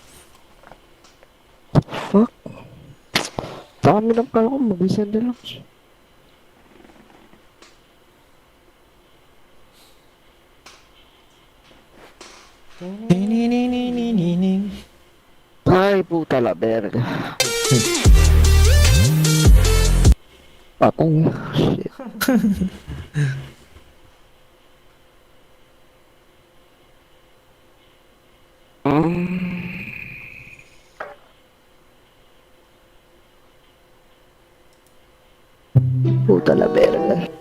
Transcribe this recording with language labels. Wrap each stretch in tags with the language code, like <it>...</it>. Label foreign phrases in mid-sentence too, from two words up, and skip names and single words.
<tl>Fuck. Dami ng kala ko, mag-isa na lang. Ay,</tl> <es>puta la verga.</es> <tl>Patay. Shit.</tl> <es>Puta la verga.</es>